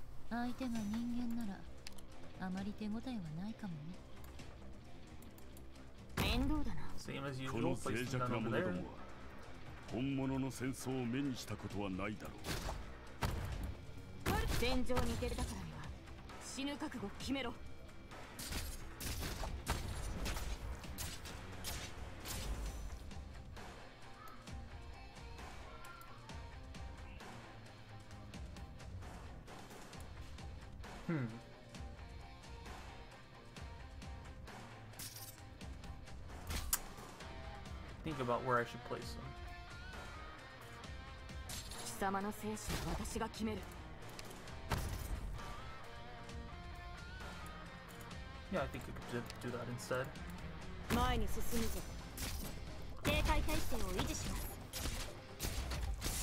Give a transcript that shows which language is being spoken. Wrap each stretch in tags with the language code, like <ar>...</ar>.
<ja>相手が人間ならあまり手応えはないかもね。面倒だな。</ja> <en>Same as usual, place the gun over there.</en> <ja>本物の戦争を目にしたことはないだろう。戦場に出たからには死ぬ覚悟を決めろ。</ja> <en>Think about where I should place them.</en> <ja>貴様の生死は私が決める。</ja> <en>Yeah, I think we could do that instead.</en> <ja>前に進むぞ。警戒態勢を維持します。</ja>